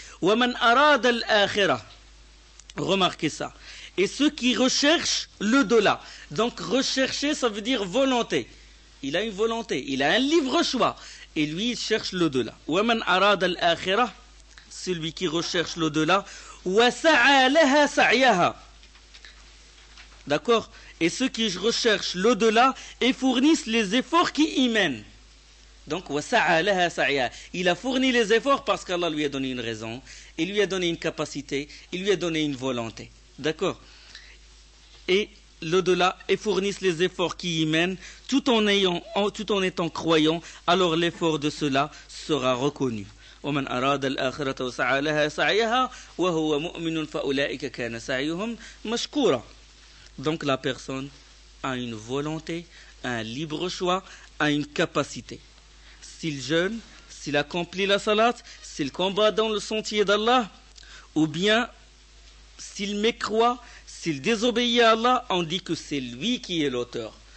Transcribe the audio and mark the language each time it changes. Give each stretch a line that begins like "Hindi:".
Arabic: « وَمَنْ أَرَادَ الْآخِرَةَ »
French: Remarquez ça. Et ceux qui recherchent l'au-delà. Donc rechercher, ça veut dire volonté. Il a une volonté, il a un libre choix. Et lui, il cherche l'au-delà. «
Arabic: وَمَنْ أَرَادَ الْآخِرَةَ
French: » Celui qui recherche l'au-delà.
Arabic: « وَسَعَى لَهَا سَعْيَهَا »
French: D'accord ? Et ceux qui recherchent l'au-delà et fournissent les efforts qui y mènent. Donc, il a fourni les efforts parce qu'Allah lui a donné une raison, il lui a donné une capacité, il lui a donné une volonté. D'accord ? Et l'au-delà et fournissent les efforts qui y mènent, tout en étant croyant, alors l'effort de cela sera reconnu.
Arabic: ومن أراد الآخرة وسعى لها سعيها وهو مؤمن فأولئك كان سعيهم مشكورا.
French: Donc la personne a une volonté, un libre choix, a une capacité. S'il jeûne, s'il accomplit la salat, s'il combat dans le sentier d'Allah, ou bien s'il mécroit, s'il désobéit à Allah, on dit que c'est lui qui est l'auteur.